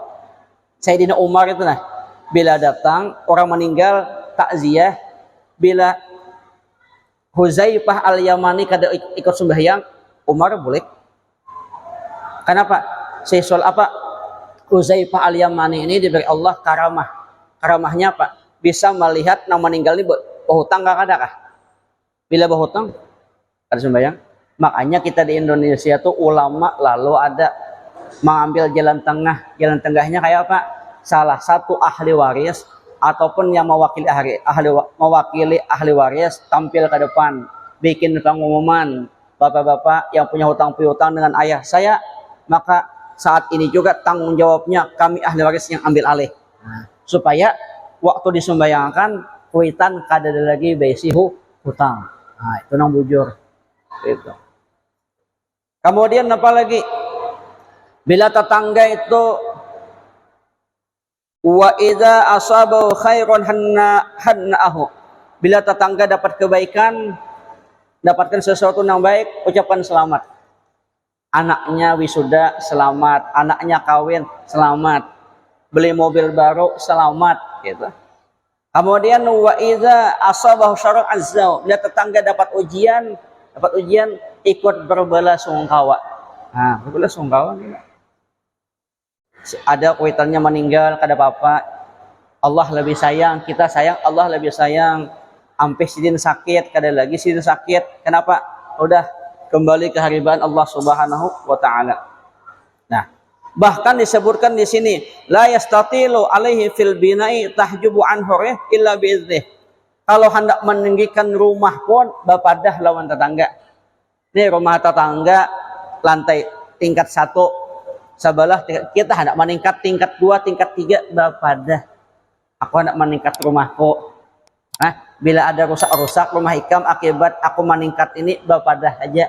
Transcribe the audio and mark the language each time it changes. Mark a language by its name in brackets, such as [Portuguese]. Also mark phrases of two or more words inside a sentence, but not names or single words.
[Indonesian] Sayyidina Umar itu nah, bila datang orang meninggal takziah, bila Huzaifah al-Yamani kada ikut sembahyang, Umar boleh. Kenapa? Sesual apa? Huzaifah al-Yamani ini diberi Allah karamah. Karamahnya apa? Bisa melihat yang meninggal ini berhutang gak ada kah? [Banjar] Bila berhutang, kada sembahyang. [Indonesian] Makanya kita di Indonesia tuh ulama lalu ada mengambil jalan tengah. Jalan tengahnya kayak apa? Salah satu ahli waris ataupun yang mewakili ahli waris tampil ke depan, bikin pengumuman, bapak-bapak yang punya hutang piutang dengan ayah saya, maka saat ini juga tanggung jawabnya kami ahli waris yang ambil alih. [Banjar] Supaya waktu disembayangkan kuitan kada ada lagi besi hutang. Nah, itu nang bujur. Itu. [Indonesian] Kemudian apa lagi? Bila tetangga itu [Arabic] wa idza asabahu khairun hanna'ahu. [Indonesian] Bila tetangga dapat kebaikan, dapatkan sesuatu yang baik, ucapan selamat. Anaknya wisuda, selamat. Anaknya kawin, selamat. Beli mobil baru, selamat, gitu. [Arabic] Kemudian wa idza asabahu syarrun azza. [Indonesian] Bila tetangga dapat ujian, ikut berbelasungkawa. Nah, berbelasungkawa gitu. [Banjar] Ada kuitannya meninggal kada apa-apa. [Indonesian] Allah lebih sayang, kita sayang, Allah lebih sayang. [Banjar] Ampe sidin sakit, kada lagi sidin sakit. [Indonesian] Kenapa? Udah kembali ke haribaan Allah [Arabic] Subhanahu wa taala. [Indonesian] Nah, bahkan disebutkan di sini [Arabic] la yastatilu alaihi fil bina'i tahjubu anhu illa biiznih. [Banjar] Kalau hendak meninggikan rumah pun bapadah lawan tetangga. Ini rumah tetangga lantai tingkat 1 sabalah kita hendak meningkat tingkat 2, tingkat 3 bapadah. Aku hendak meningkat rumahku. Nah, bila ada rusak-rusak rumah ikam akibat aku meningkat ini bapadah aja.